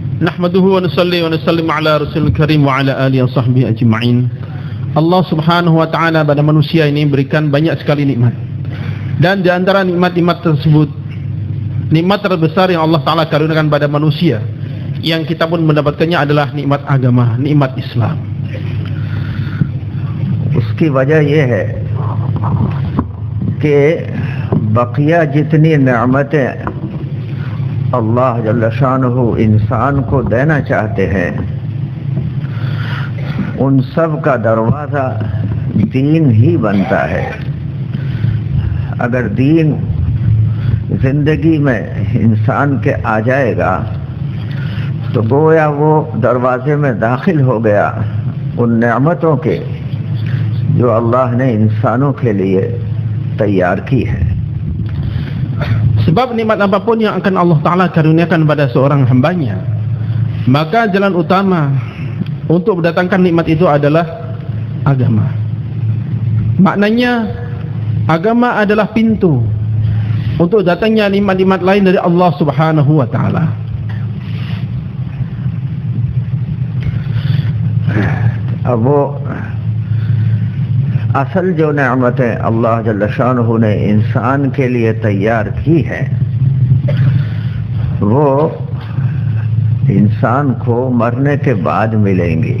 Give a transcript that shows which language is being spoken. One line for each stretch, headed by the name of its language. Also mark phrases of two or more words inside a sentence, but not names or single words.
Arabic: نحمده ونصلي ونسلم على رسوله الكريم وعلى آله وصحبه أجمعين. الله سبحانه وتعالى
Indonesian: pada manusia ini berikan banyak sekali nikmat. Dan di antara nikmat-nikmat tersebut, nikmat terbesar yang
Arabic: الله تعالى
Indonesian: karuniakan pada manusia, yang kita pun mendapatkannya adalah nikmat agama, nikmat Islam.
Hindi: उसकी वजह यह है कि बकिया जितनी नेमतें
Arabic: الله جل شانه
Hindi: इंसान को देना चाहते हैं, उन सब का दरवाज़ा दीन ही बनता है। अगर दीन ज़िंदगी में इंसान के आ जाएगा तो गोया वो दरवाजे में दाखिल हो गया उन नेमतों के जो अल्लाह ने इंसानों के लिए तैयार की है।
Indonesian: Sebab nikmat apapun yang akan
Arabic: الله تعالى
Indonesian: karuniakan pada seorang hambanya, maka jalan utama untuk mendatangkan nikmat itu adalah agama. Maknanya agama adalah pintu untuk datangnya nikmat-nikmat lain dari
Arabic: الله سبحانه وتعالى.
Hindi: अब वो असल जो नेमतें
Arabic: الله جل شانه
Hindi: ने इंसान के लिए तैयार की है, वो इंसान को मरने के बाद मिलेंगी।